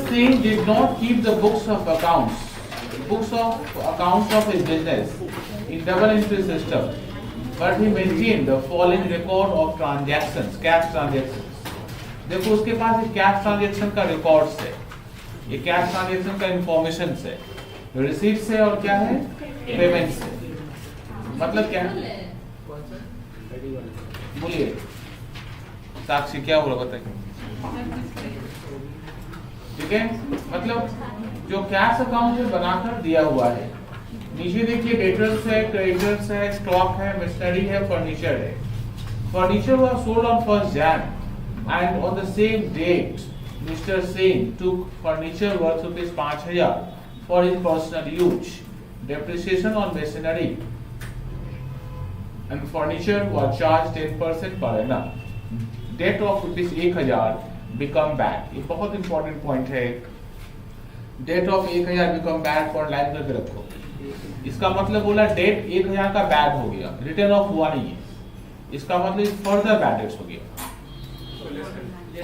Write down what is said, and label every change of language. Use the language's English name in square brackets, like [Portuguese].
[English] Singh did not keep the books of accounts of his business in double entry system, but he maintained the following record of transactions, cash transactions. [Hindi] देखो उसके पास एक cash transaction का records है, ये cash transaction का information है, receipts है और क्या है पेमेंट्स है। मतलब क्या बोलिए साक्षी क्या बोला बताइए। ठीक है मतलब जो कैश अकाउंट में बनाकर दिया हुआ है नीचे देखिए डेटर्स है क्रेडिटर्स है स्टॉक है मशीनरी है फर्नीचर है। [English] Furniture was sold on 1st Jan and on the same date Mr. Singh took furniture worth ₹5,000 for his personal use. Depreciation on machinery and furniture was charged 10% per annum. Debt of ₹1,000 become bad. [Hindi] ये बहुत important point है। [English] debt of 1,000 become bad [Hindi] for line करके रखो। इसका मतलब बोला date 1,000 का bad हो गया, रिटर्न ऑफ हुआ नहीं है। इसका मतलब फर्दर बैड डेट्स हो गया।